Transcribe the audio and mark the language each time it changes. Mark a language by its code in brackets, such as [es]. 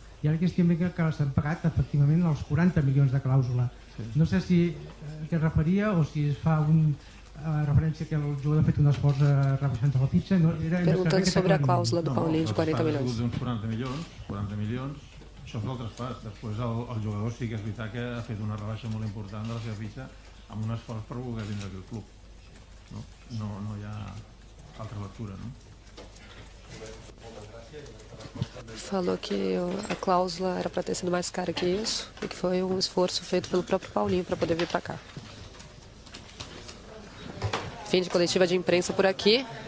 [ca] I ara que estem veient que s'han pagat efectivament els 40 milions de clàusula. No sé si què es referia o si es fa referència que el jugador ha fet un esforç rebaixant la fitxa. [pt] Perguntando sobre a clàusula do Paulinho de 40 milhões. [ca] Uns 40 milions, això és el traspàs. Després el jugador sí que és veritat que ha fet una rebaixa molt important de la seva fitxa amb un esforç per voler vindre aquí al club. No hi ha altra lectura, [pt] não? Falou que a cláusula era para ter sido mais cara que isso e que foi um esforço feito pelo próprio Paulinho para poder vir para cá. Fim de coletiva de imprensa por aqui.